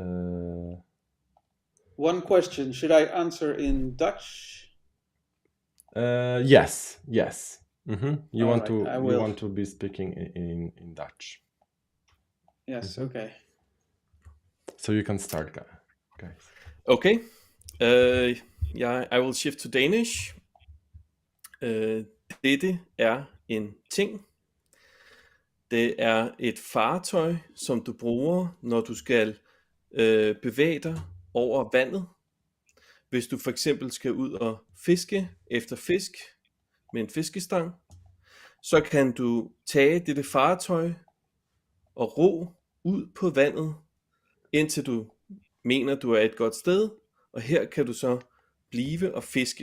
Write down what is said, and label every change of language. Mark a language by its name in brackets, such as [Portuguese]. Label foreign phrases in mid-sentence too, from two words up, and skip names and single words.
[English] One question: should I answer in Dutch? Yes. You All want right, to I will. you want to be speaking in Dutch. Yes. Okay. So you can start, guys. Okay. I will shift to Danish. [Danish] Dette er en ting. Det er et fartøj, som du bruger, når du skal bevæge dig over vandet. Hvis du for eksempel skal ud og fiske efter fisk med en fiskestang, så kan du tage dette fartøj og ro ud på vandet, indtil du mener, du er et godt sted, og her kan du så blive og fiske.